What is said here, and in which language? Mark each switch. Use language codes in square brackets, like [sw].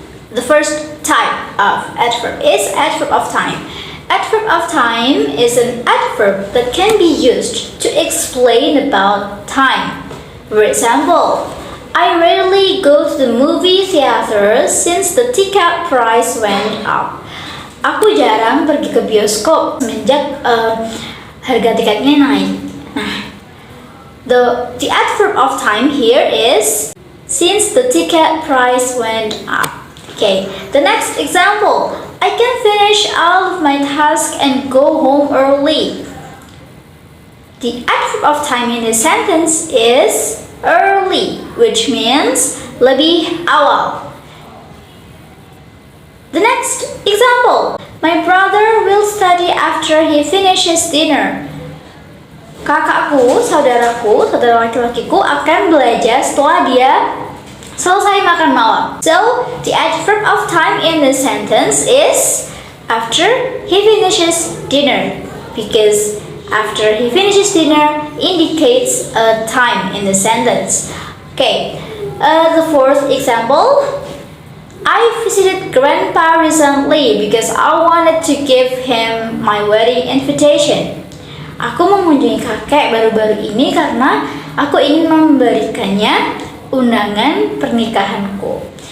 [en] The first type of adverb is adverb of time. Adverb of time is an adverb that can be used to explain about time. For example, I rarely go to the movie theater since the ticket price went up. [id] Aku jarang pergi ke bioskop semenjak harga tiketnya naik. [en] Nah, the adverb of time here is since the ticket price went up. Okay, the next example. I can finish all of my tasks and go home early. The adverb of time in this sentence is early, which means [id] lebih awal. [en] The next example. My brother will study after he finishes dinner. [id] Kakakku, saudara laki-lakiku akan belajar setelah dia selesai makan malam. [en] So, the adverb of time in this sentence is after he finishes dinner, because after he finishes dinner indicates a time in the sentence. Okay, the fourth example. I visited Grandpa recently because I wanted to give him my wedding invitation. [id] Aku mengunjungi kakek baru-baru ini karena aku ingin memberikannya undangan pernikahanku.